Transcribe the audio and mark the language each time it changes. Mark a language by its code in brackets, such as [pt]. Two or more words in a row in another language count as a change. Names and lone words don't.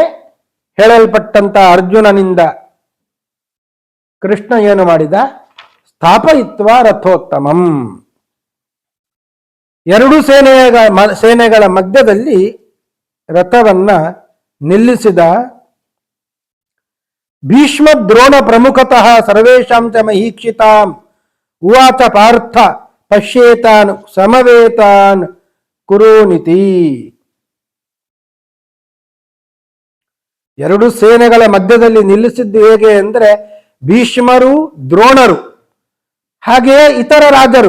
[kn] ಹೇಳಲ್ಪಟ್ಟಂತ ಅರ್ಜುನನಿಂದ ಕೃಷ್ಣ ಏನು ಮಾಡಿದ? [sa] ಸ್ಥಾಪಯಿತ್ವ ರಥೋತ್ತಮಂ. [kn] ಎರಡು ಸೇನೆಗಳ ಮಧ್ಯದಲ್ಲಿ ರಥವನ್ನ ನಿಲ್ಲಿಸಿದ. [sa] ಭೀಷ್ಮ ದ್ರೋಣ ಪ್ರಮುಖತಃ ಸರ್ವೇಷಾಂ ಚ ಮಹೀಕ್ಷಿತಾಂ ಉವಾಚ ಪಾರ್ಥ ಪಶ್ಯೇತಾನ್ ಸಮವೇತಾನ್ ಕುರುನಿತಿ. [kn] ಎರಡು ಸೇನೆಗಳ ಮಧ್ಯದಲ್ಲಿ ನಿಲ್ಲಿಸಿದ್ದು ಹೇಗೆ ಅಂದರೆ ಭೀಷ್ಮರು ದ್ರೋಣರು ಹಾಗೆಯೇ ಇತರ ರಾಜರು.